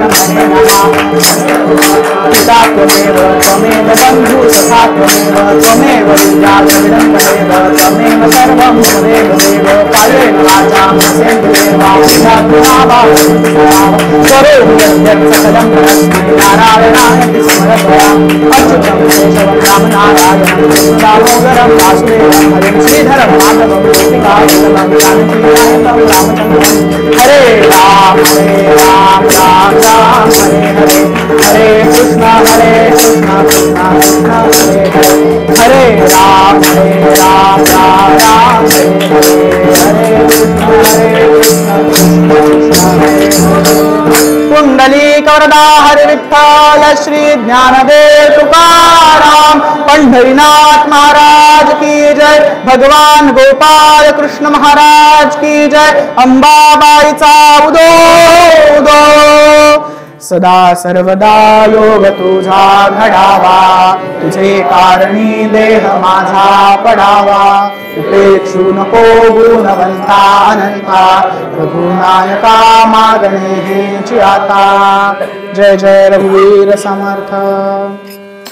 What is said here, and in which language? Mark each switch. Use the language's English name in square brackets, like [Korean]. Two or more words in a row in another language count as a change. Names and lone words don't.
[Sanskrit] मने नमा पिता त्वमेव त्वमेव बंधु सखा त्वमेव विद्या विडम्बनेव त्वमेव सर्वं त्वमेव देव कायेन वाचां सेन्द्रियेर्वा विधातुनावा स्वरूप यद्यत् सकलं परस्मै नारायणाय समर्पया अच्युतं केशवं राम नारायणं दामोदरं वासुदेवं हरिं श्रीधरं माधवं गोपिकावल्लभं जानकीनायकं रामचन्द्रं हरे राम राम राम हरे हरे हरे कृष्ण कृष्ण कृष्ण हरे हरे हरे राम राम राम हरे हरे हरे कृष्ण कृष्ण [Marathi] कुंडलीक वरदा हरे विठ्ठल श्री ज्ञानदेव तुकाराम पंढरीनाथ महाराज की जय भगवान गोपाल कृष्ण महाराज की जय अंबाबाईचा उदो उदो सदा सर्वदा योग तुझा घडावा तुझे कारणी देह माझा पडावा उपेक्षू नको गुणवंता अनंता रघुनायका मागणे हेची आता जय जय रघुवीर समर्थ।